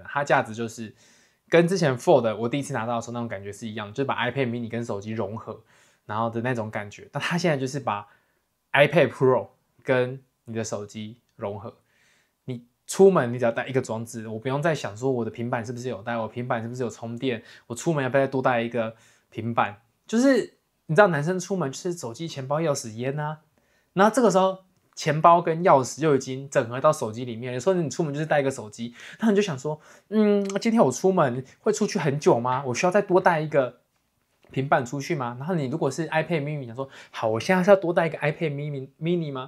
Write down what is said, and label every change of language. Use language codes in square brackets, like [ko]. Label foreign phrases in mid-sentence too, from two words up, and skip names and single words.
[zh] 它價值就是跟之前 Fold 我第一次拿到的時候那種感覺是一樣，就是把 iPad mini 跟手機融合，然後的那種感覺。但它現在就是把 iPad Pro 跟你的手機融合。你出門你只要帶一個裝置，我不用再想說我的平板是不是有帶，我平板是不是有充電，我出門要不要再多帶一個平板？就是你知道男生出門就是手機、錢包、鑰匙、菸啊，然後這個時候錢包跟鑰匙就已經整合到手機裡面。有時候你出門就是帶一個手機，那你就想說，今天我出門會出去很久嗎？我需要再多帶一個平板出去嗎？然後你如果是 iPad mini， 想說好，我現在是要多帶一個 iPad mini 嗎？